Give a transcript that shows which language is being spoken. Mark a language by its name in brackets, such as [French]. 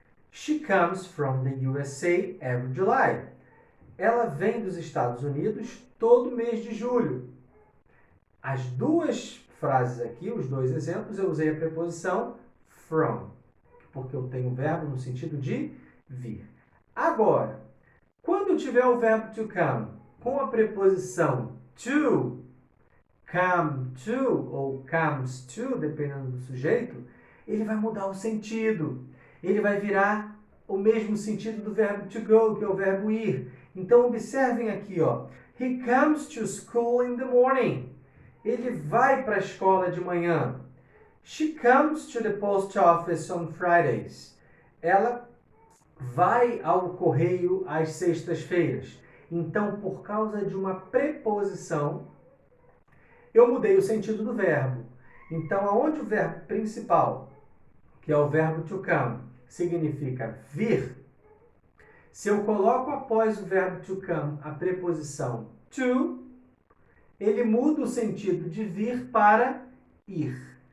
[English] She comes from the USA every July. [Portuguese] Ela vem dos Estados Unidos todo mês de julho. As duas frases aqui, os dois exemplos, eu usei a preposição from, porque eu tenho o verbo no sentido de vir. Agora, quando tiver o verbo to come com a preposição to, come to ou comes to, dependendo do sujeito, ele vai mudar o sentido. Ele vai virar o mesmo sentido do verbo to go, que é o verbo ir. Então, observem aqui, ó. [English] He comes to school in the morning. [Portuguese] Ele vai para a escola de manhã. [English] She comes to the post office on Fridays. [Portuguese] Ela vai ao correio às sextas-feiras. Então, por causa de uma preposição, eu mudei o sentido do verbo. Então, aonde o verbo principal, que é o verbo to come, significa vir, se eu coloco após o verbo to come a preposição to, ele muda o sentido de vir para ir.